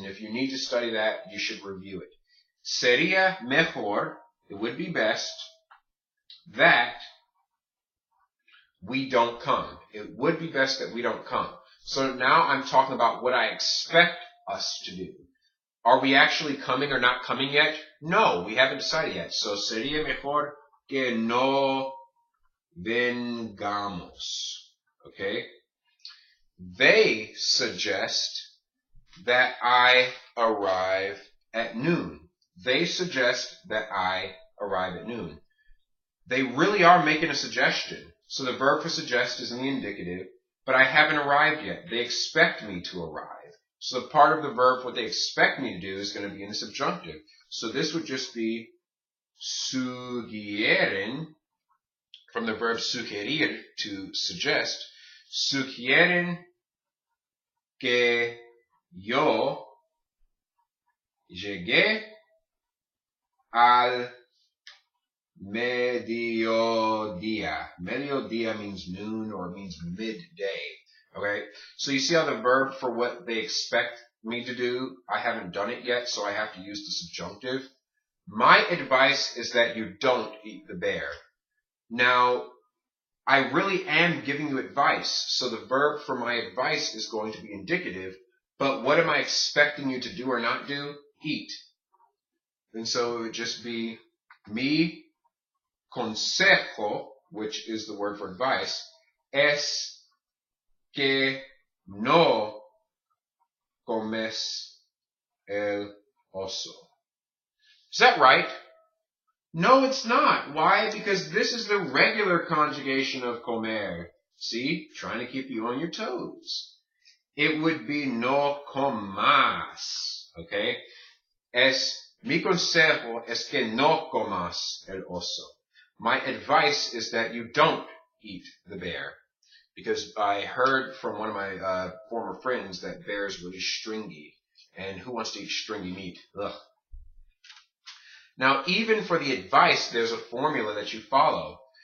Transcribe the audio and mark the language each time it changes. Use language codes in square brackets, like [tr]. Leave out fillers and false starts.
[en] And if you need to study that, you should review it. [es] Sería mejor, [en] it would be best, that we don't come. It would be best that we don't come. So now I'm talking about what I expect us to do. Are we actually coming or not coming yet? No, we haven't decided yet. So [es] sería mejor que no vengamos. [en] Okay? They suggest that I arrive at noon. They suggest that I arrive at noon. They really are making a suggestion. So the verb for suggest is in the indicative, but I haven't arrived yet. They expect me to arrive. So the part of the verb, what they expect me to do, is going to be in the subjunctive. So this would just be sugieren, from the verb sugerir, to suggest. [es] Sugieren que yo llegué al mediodía. [en] Mediodía means noon or means midday. Okay, so you see how the verb for what they expect me to do, I haven't done it yet, so I have to use the subjunctive. My advice is that you don't eat the bear. Now, I really am giving you advice, so the verb for my advice is going to be indicative, but what am I expecting you to do or not do? Eat. And so it would just be [es] mi consejo, [en] which is the word for advice, [es] es que no comes el oso. [en] Is that right? No, it's not. Why? Because this is the regular conjugation of comer. See? Trying to keep you on your toes. It would be [es] no comas. [en] Okay? [es] Mi consejo es que no comas el oso. [en] My advice is that you don't eat the bear. Because I heard from one of my former friends that bear's really stringy. And who wants to eat stringy meat? Ugh. Now, even for the advice, there's a formula that you follow.